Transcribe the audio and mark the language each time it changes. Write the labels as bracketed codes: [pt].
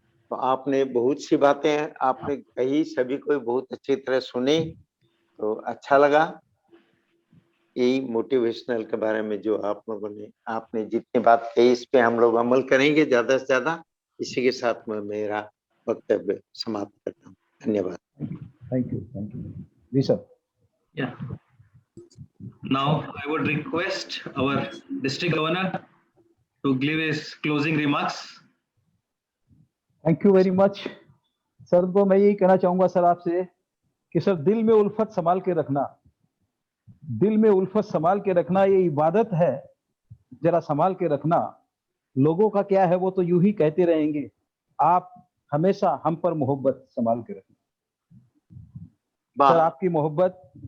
[hi] तो आपने बहुत सी बातें आपने कही, सभी को बहुत अच्छी तरह सुनी, तो अच्छा लगा। यही मोटिवेशनल के बारे में जो आप लोगों ने आपने जितनी बात कही इस पे हम लोग अमल करेंगे ज्यादा से ज्यादा। इसी के साथ मैं मेरा वक्तव्य समाप्त करता हूँ। धन्यवाद। [en] Thank you जी sir. Yeah. Now I would request our district governor to give his closing remarks. Thank you very much sir. [hi] तो मैं यही कहना चाहूंगा सर आपसे कि सर दिल में उल्फत संभाल के रखना, दिल में उल्फत संभाल के रखना ये इबादत है, जरा संभाल के रखना। लोगों का क्या है वो तो यूं ही कहते रहेंगे, आप हमेशा हम पर मोहब्बत संभाल के रखना सर, आपकी मोहब्बत।